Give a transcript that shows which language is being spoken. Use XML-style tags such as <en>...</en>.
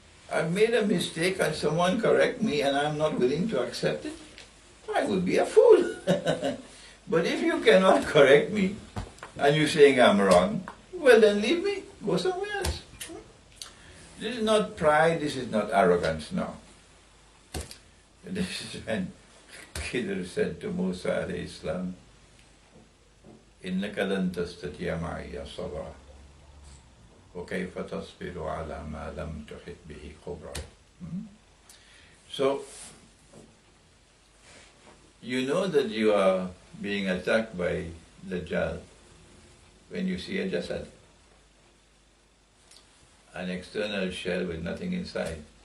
<en>I've made a mistake and someone correct me and I'm not willing to accept it. I would be a fool. But if you cannot correct me, and you're saying I'm wrong, well then leave me, go somewhere else. This is not pride, this is not arrogance, no. This is when Khidr said to Musa alayhi salam,</en> <ar>إِنَّكَ لَن تَسْتَطِيعَ مَعِيَ صَبْرًا وَكَيْفَ تَصْبِرُ عَلَى مَا لَمْ تُحِطْ بِهِ خُبْرًا.</ar> <en>So, you know that you are being attacked by Dajjal when you see a Jasad, an external shell with nothing inside.</en>